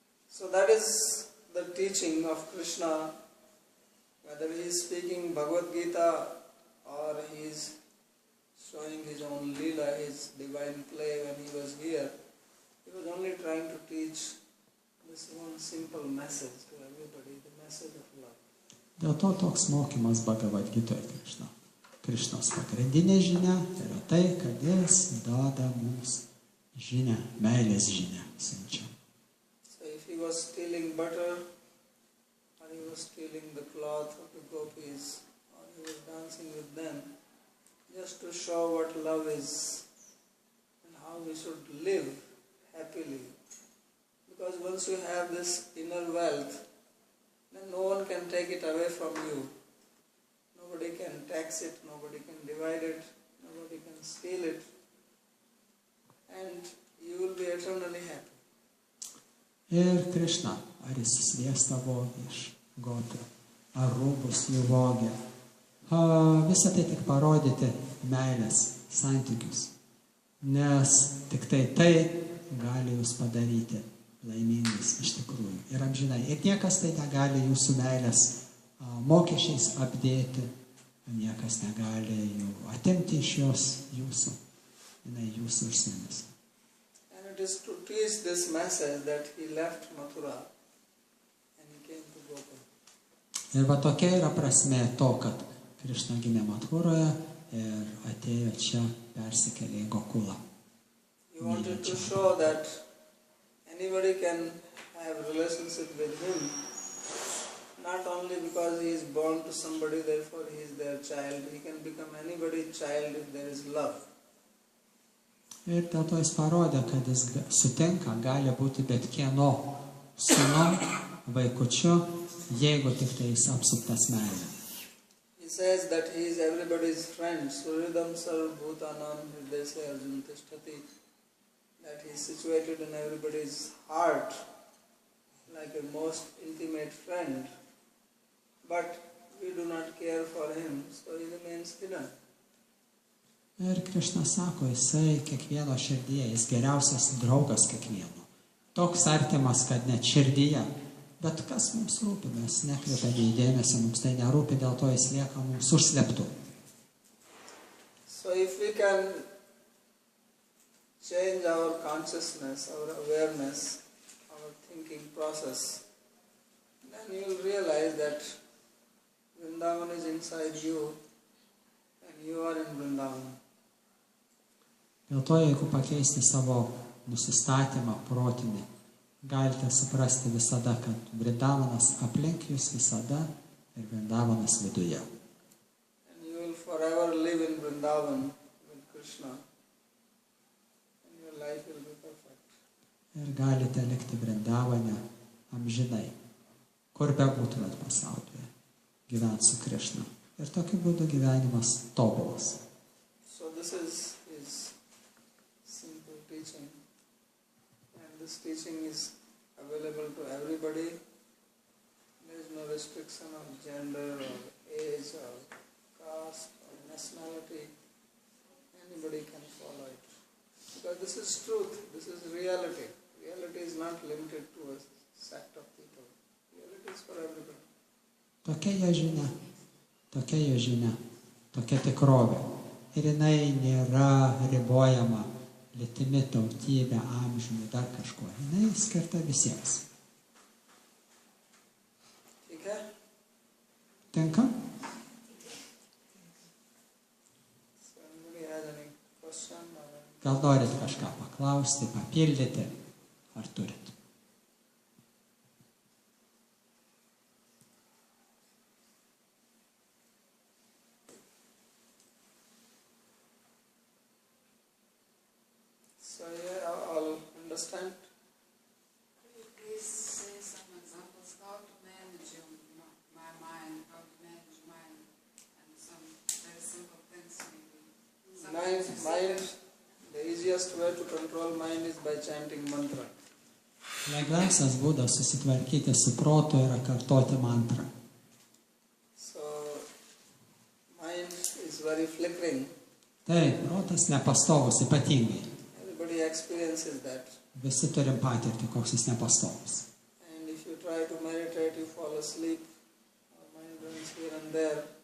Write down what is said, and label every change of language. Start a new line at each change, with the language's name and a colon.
English: So that is the teaching of Krishna, whether he is speaking Bhagavad Gita or he is showing his own Leela, his divine play when he was here. He was only trying to teach this one simple message to everybody, the message of love.
Lithuanian: Dėl to toks mokymas Bhagavad Gitoje Krišna. Krišnos pagrindinė žinia yra tai, kad jis duoda mums žinią, meilės žinią siunčia.
English: He was stealing butter, or he was stealing the cloth of the gopis, or he was dancing with them, just to show what love is and how we should live happily. Because once you have this inner wealth, then no one can take it away from you. Nobody can tax it, nobody can divide it, nobody can steal it, and you will be eternally happy.
Lithuanian: Ir Krišna, ar jis sviestą vogė iš gopių, ar rūbus jų vogė. Visą tai tik parodyti meilės santykius, nes tik tai gali jūs padaryti laimingais iš tikrųjų ir amžinai. Ir niekas tai negali jūsų meilės mokesčiais apdėti, niekas negali jų atimti iš jos jūsų, jinai jūsų užsienis.
English: And it is to teach this message that he left Mathura and he came to Gokula.
Lithuanian: Ir va tokia yra prasmė to, kad Krišna gimė Mathūroje ir atėjo čia, persikėlė į Gokulą.
English: He wanted to show that anybody can have relationship with him, not only because he is born to somebody, therefore he is their child. He can become anybody's child if there is love.
Lithuanian: Ir dėl to jis parodė, kad jis sutinka, gali būti bet kieno sūnum, vaikučiu, jeigu tik tai jis apsuptas meilė.
English: He says that he is everybody's friend.
Sanskrit: Suridam sarv bhutanam hridayase arjun tishtati.
English: That he is situated in everybody's heart like a most intimate friend. But we do not care for him, so he remains hidden.
Lithuanian: Ir Krišna sako, jisai kiekvieno širdyje, jis geriausias draugas kiekvieno. Toks artimas, kad net širdyje. Bet kas mums rūpi, mes nekreipiame į dėmesį, mums tai nerūpi, dėl to jis lieka mums užslėptų.
English: So if we can change our consciousness, our awareness, our thinking process, then you will realize that Vrindavan is inside you and you are in Vrindavan.
Lithuanian: Dėl to, jeigu pakeisti savo nusistatymą protinį, galite suprasti visada, kad Vrindavanas aplink jūs visada ir Vrindavanas viduje.
English: And you will forever live in Vrindavan with Krishna and your life will be perfect.
Lithuanian: Ir galite likti Vrindavane amžinai, kur bebūtumėt pasaulyje, gyventi su Krišna. Ir tokiu būdu gyvenimas tobulas.
English: So this is his simple teaching. And this teaching is available to everybody. There is no restriction of gender or age or caste or nationality. Anybody can follow it. Because this is truth, this is reality. Reality is not limited to a sect of people. Reality is for everybody.
Lithuanian: Tokia jo žinia, tokia tikrovė. Ir jinai nėra ribojama lytimi, tautybė, amžiumi, dar kažkuo. Jinai skirta visiems.
English: Okay?
Lithuanian: Tinka?
English: So anybody has any question or
Lithuanian: Gal norit kažką paklausti, papildyti, ar turit?
English: so yeah, I'll understand. Could you please say some examples how to manage my mind, how to manage mind, and some very simple things maybe? Mind, the easiest way to control mind is by chanting mantra.
Lithuanian: Lengviausias būdas susitvarkyti su protu yra kartoti mantrą.
English: So, mind is very flickering.
Lithuanian: Taip, protas nepastovus ypatingai.
English: Everybody experiences that.
Lithuanian: Visi turim patirti, koks jis nepastovus.
English: And if you try to meditate, you fall asleep. Our mind runs here and there.